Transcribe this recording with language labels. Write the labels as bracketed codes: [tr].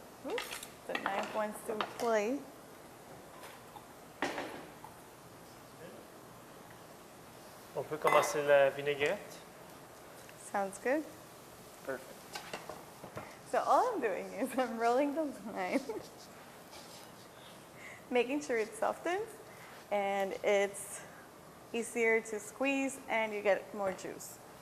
[en] Oops, the knife wants to play. [fr] On peut commencer la vinaigrette. [en] Sounds good. Perfect. So all I'm doing is I'm rolling the lime, making sure it softens and it's easier to squeeze and you get more juice.